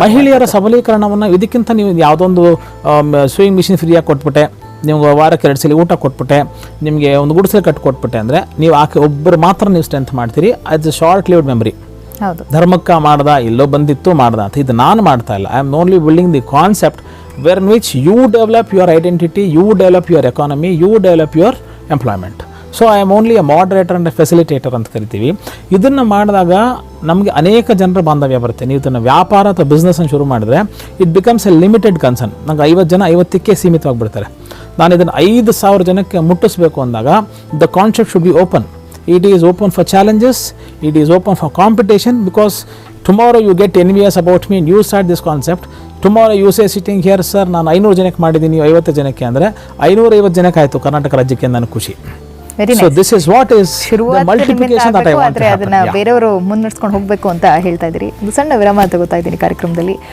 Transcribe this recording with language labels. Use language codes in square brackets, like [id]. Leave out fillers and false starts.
[kn] ಮಹಿಳೆಯರ ಸಬಲೀಕರಣವನ್ನು, ಇದಕ್ಕಿಂತ ನೀವು ಯಾವುದೊಂದು ಸ್ವಿಂಗ್ ಮಿಷಿನ್ ಫ್ರೀಯಾಗಿ ಕೊಟ್ಬಿಟ್ಟೆ, ನಿಮ್ಗೆ ವಾರಕ್ಕೆ 2 ಸಲ ಊಟ ಕೊಟ್ಬಿಟ್ಟೆ, ನಿಮಗೆ ಒಂದು ಗುಡಿಸಲು ಕಟ್ಕೊಟ್ಬಿಟ್ಟೆ ಅಂದರೆ ನೀವು ಆಕೆ ಒಬ್ಬರು ಮಾತ್ರ ನೀವು ಸ್ಟ್ರೆಂತ್ ಮಾಡ್ತೀರಿ. [en] It's short lived memory. [kn] ಧರ್ಮಕ್ಕ ಮಾಡ್ದ, ಇಲ್ಲೋ ಬಂದಿತ್ತು ಮಾಡ್ದ ಅಂತ. ಇದು ನಾನು ಮಾಡ್ತಾ ಇಲ್ಲ. [en] I am only building the concept where in which you develop your identity, you develop your economy, you develop your employment. So I am only a moderator and a facilitator [kn] ಅಂತ ಕರಿತೀವಿ. ಇದನ್ನು ಮಾಡಿದಾಗ ನಮಗೆ ಅನೇಕ ಜನರ ಬಾಂಧವ್ಯ ಬರುತ್ತೆ. ನೀವು ಇದನ್ನು ವ್ಯಾಪಾರ ಅಥವಾ ಬಿಸ್ನೆಸ್ಸನ್ನು ಶುರು ಮಾಡಿದ್ರೆ [en] It becomes a limited concern. [kn] ನಂಗೆ 50 ಜನ 50ಕ್ಕೆ ಸೀಮಿತವಾಗಿಬಿಡ್ತಾರೆ. ನಾನು ಇದನ್ನು 5,000 ಜನಕ್ಕೆ ಮುಟ್ಟಿಸಬೇಕು ಅಂದಾಗ [en] The concept should be open. It is open for challenges, it is open for competition, because tomorrow you get envious about me and you start this concept. Tomorrow you say sitting here, sir, [kn] ನಾನು 500 ಜನಕ್ಕೆ ಮಾಡಿದ್ದೀನಿ, ನೀವು 50 ಜನಕ್ಕೆ ಅಂದರೆ 550 ಜನಕ್ಕೆ ಆಯಿತು ಕರ್ನಾಟಕ ರಾಜ್ಯಕ್ಕೆ, ನಾನು ಖುಷಿ. [en] So this is what is the multiplication that I want to happen. [kn] ಅದನ್ನ ಬೇರೆಯವರು ಮುನ್ನಡೆಸ್ಕೊಂಡು ಹೋಗಬೇಕು ಅಂತ ಹೇಳ್ತಾ ಇದ್ದೀರಿ. ಒಂದು ಸಣ್ಣ ವಿರಾಮ ತಗೋತಾ ಇದ್ದೀನಿ ಕಾರ್ಯಕ್ರಮದಲ್ಲಿ.